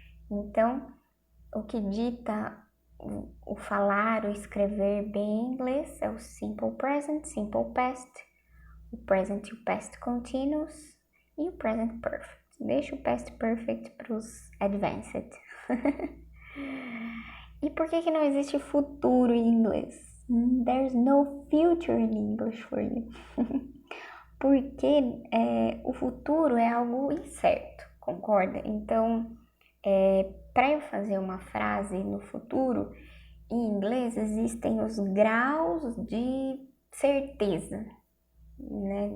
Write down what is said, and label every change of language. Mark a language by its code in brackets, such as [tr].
[pt] Então, o que dita o falar, o escrever bem em inglês é o simple present, simple past, o present e o past continuous e o present perfect. Deixa o past perfect para os advanced. E por que não existe futuro em inglês? [en] There's no future in English for you. [pt] Porque o futuro é algo incerto, concorda? Então, para eu fazer uma frase no futuro, em inglês existem os graus de certeza, né?